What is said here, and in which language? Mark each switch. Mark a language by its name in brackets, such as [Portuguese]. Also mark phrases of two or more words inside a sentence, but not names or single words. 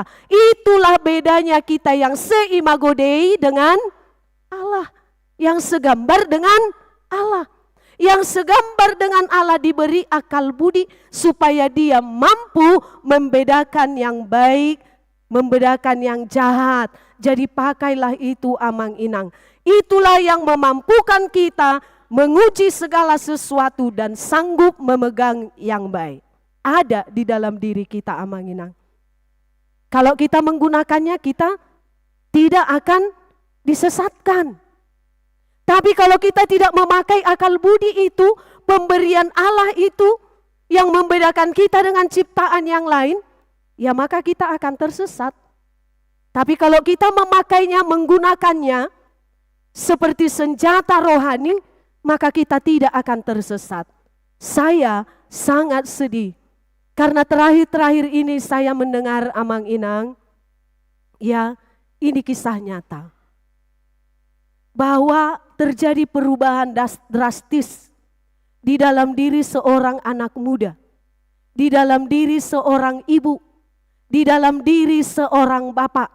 [Indonesian] Itulah bedanya kita yang [Latin] seimago Dei [Indonesian] dengan Allah. Yang segambar dengan Allah. Yang segambar dengan Allah diberi akal budi supaya dia mampu membedakan yang baik, membedakan yang jahat. Jadi pakailah itu amang-inang. Itulah yang memampukan kita menguji segala sesuatu dan sanggup memegang yang baik. Ada di dalam diri kita amang-inang. Kalau kita menggunakannya, kita tidak akan disesatkan. Tapi kalau kita tidak memakai akal budi itu, pemberian Allah itu yang membedakan kita dengan ciptaan yang lain, ya maka kita akan tersesat. Tapi kalau kita memakainya, menggunakannya seperti senjata rohani, maka kita tidak akan tersesat. Saya sangat sedih karena terakhir-terakhir ini saya mendengar amang-inang, ya ini kisah nyata, bahwa terjadi perubahan drastis di dalam diri seorang anak muda, di dalam diri seorang ibu, di dalam diri seorang bapak.